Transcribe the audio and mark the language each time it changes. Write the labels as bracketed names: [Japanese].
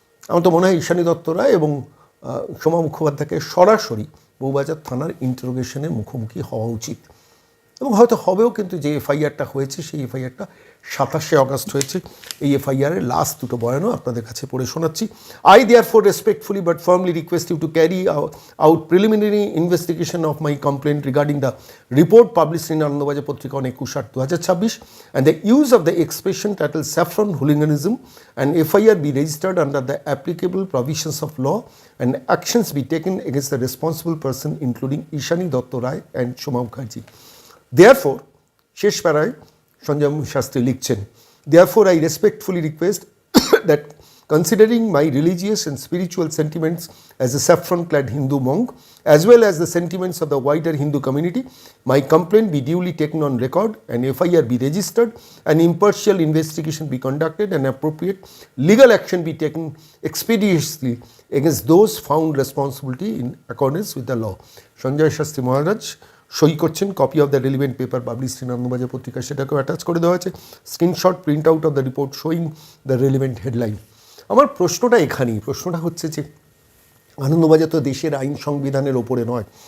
[Bangla] আমার তো মনে হয় ঈশানী দত্ত রায় এবং সোমা মুখোপাধ্যায়কে সরাসরি বউবাজার থানার ইন্টারোগেশনের মুখোমুখি হওয়া উচিত। এবং হয়তো হবেও, কিন্তু যে এফআইআরটা হয়েছে সেই এফআইআরটা 27শে অগস্ট হয়েছে। এই এফআইআরের লাস্ট দুটো বয়ানও আপনাদের কাছে পড়ে শোনাচ্ছি। [English] I therefore respectfully but firmly request you to carry out preliminary investigation of my complaint regarding the report published in Anandabazar Patrika on 21/8/2026 and the use of the expression titled saffron hooliganism, and FIR be registered under the applicable provisions of law and actions be taken against the responsible person including Ishani Dotto Rai and Shoma Mukherjee. Therefore, [Bangla] শেষ পাড়ায় সঞ্জয় শাস্ত্রী লিখছেন, [English] therefore I respectfully request that considering my religious and spiritual sentiments as a saffron-clad Hindu monk, as well as the sentiments of the wider Hindu community, my complaint be duly taken on record and FIR be registered, an impartial investigation be conducted and appropriate legal action be taken expeditiously against those found responsibility in accordance with the law. [Bangla] Sanjay Shastri মহারাজ সই করছেন, [English] copy of the relevant paper published in Anandabazar Patrika [Bangla] সেটাকেও attach করে দেওয়া আছে, [English] Screenshot print out of the report showing the relevant headline. [Bangla] আমার প্রশ্নটা এখানেই, প্রশ্নটা হচ্ছে যে আনন্দবাজার তো দেশের আইন সংবিধানের ওপরে নয়।